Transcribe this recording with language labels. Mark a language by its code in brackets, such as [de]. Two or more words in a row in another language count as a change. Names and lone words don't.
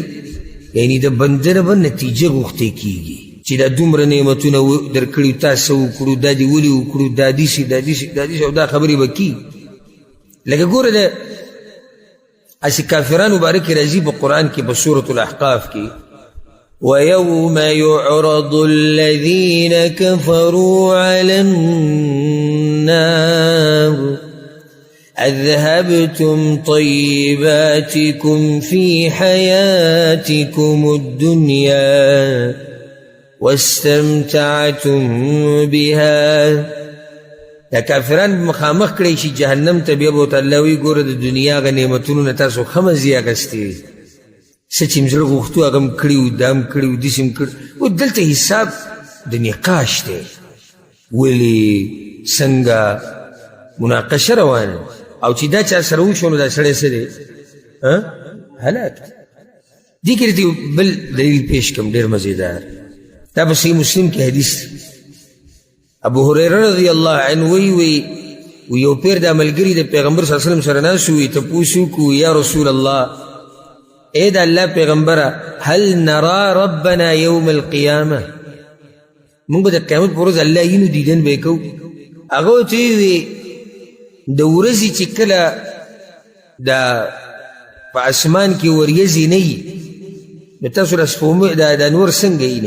[ps] یعنی د بنده نه به نتیجه غوښتې کیږي چې دا دومره نعمتونه درکړي، تاسو وکړو، دا دې ولې وکړو، دا داسې دا داسې دا داسې، او دا خبرې به کیږي. لکه ګوره د اسې کافرانو باره کې راځي په قرآن کې په سورة الاحقاف کې [ar] وَيَوْمَ يُعْرَضُ الَّذِينَ كَفَرُوا عَلَى النَّارِ أَذْهَبْتُمْ طَيِّبَاتِكُمْ فِي حَيَاتِكُمُ الدُّنْيَا وَاسْتَمْتَعْتُمْ بِهَا. [ps] دا کافران مخامخ کړی شي جهنم ته، بیا به ورته الله وایي ګوره د دنیا هغه نعمتونو نه تاسو ښه مزې اخیستې، څه چې مې زړه غوښتو هغه م کړي وو، دا م کړي وو، داسې م کړي وو. دلته حساب د نقاش دی، ولې څنګه مناقشه روانه، او چې دا چا سره وشو نو دا سړی څه دی؟ هلاک. دې کې درته بل دلیل پیش کړم ډېر مزېدار. دا په صحیح مسلم کې حدیث ابو هريره [ar] رضی الله عنه [ps] وی یو پیر دا ملګري د پیغمبر [ar] صلی الله علیه وسلم [ps] سره ناست وي، تپوس وکړو [ar] یا رسول الله، [ps] اے دا الله پیغمبره، [ar] هل نرى ربنا یوم القیامه، [ps] موږ به د قیامت په ورځ الله وینو، دیدن به یې کوو؟ هغه ورته وویې د ورځې چې کله دا په اسمان کې وریځې نه وي نو تاسو را سپوږمۍ دا نور څنګه وینئ؟